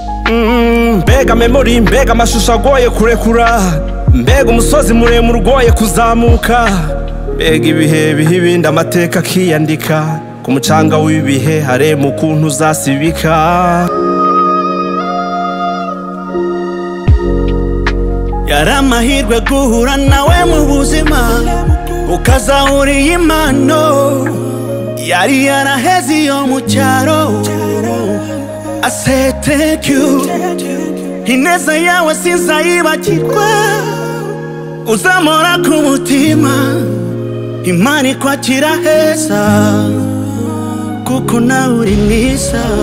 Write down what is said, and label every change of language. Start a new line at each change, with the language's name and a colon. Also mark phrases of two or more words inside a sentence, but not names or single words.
Kinyarwanda: Mm, mbega memory, mbega amashusho agoye kurekura, mbega umusozi muremure ugoye kuzamuka, mbega ibihe biha ibindi amateka akiyandika, ku mucanga w'ibihe harema ukuntu uzasibika. Yari amahirwe guhura nawe mu buzima, ukazahura iyi mpano. Yari yaraheze iyo mu cyaro,
English: I say thank you.
Kinyarwanda: Ineza yawe sinzayibagirwa, uzamora ku mutima. Imana ikwakira heza, kuko nawe uri mwiza.